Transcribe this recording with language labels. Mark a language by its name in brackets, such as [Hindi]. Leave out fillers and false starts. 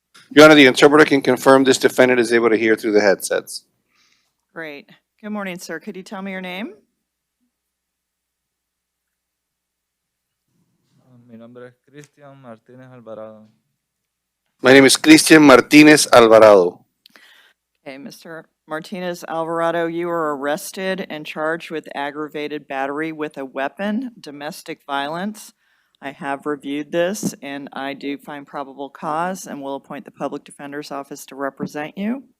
[English] Your Honor, the interpreter can confirm this defendant is able to hear through the headsets. Great. Good morning, sir. Could you tell me your name? [Spanish] Mi nombre es Cristian Martínez Alvarado. [English] My name is Cristian Martinez Alvarado. Okay, Mr. Martinez Alvarado, you were arrested and charged with aggravated battery with a weapon, domestic violence. I have reviewed this, and I do find probable cause, and will appoint the Public Defender's Office to represent you.